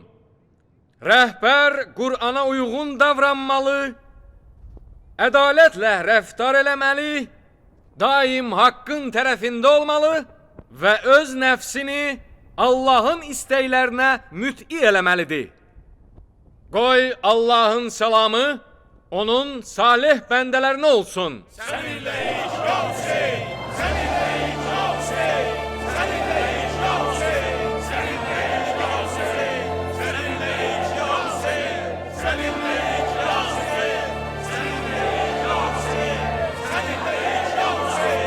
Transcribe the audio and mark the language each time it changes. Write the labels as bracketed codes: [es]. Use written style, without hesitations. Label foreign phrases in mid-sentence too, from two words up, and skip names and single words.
[az] Rəhbər Qur'ana uyğun davranmalı, ədalətlə rəftar eləməli, daim haqqın tərəfində olmalı və öz nəfsini Allahın istəklərinə müt'i eləməlidir. Qoy Allahın salamı onun salih bəndələrinə olsun. [tr] Seninle iş yok Hüseyin. Seninle iş yok Hüseyin. Seninle iş yok Hüseyin. Seninle iş yok Hüseyin. Seninle iş yok Hüseyin. Seninle iş yok Hüseyin. Seninle iş yok Hüseyin. Seninle iş yok Hüseyin.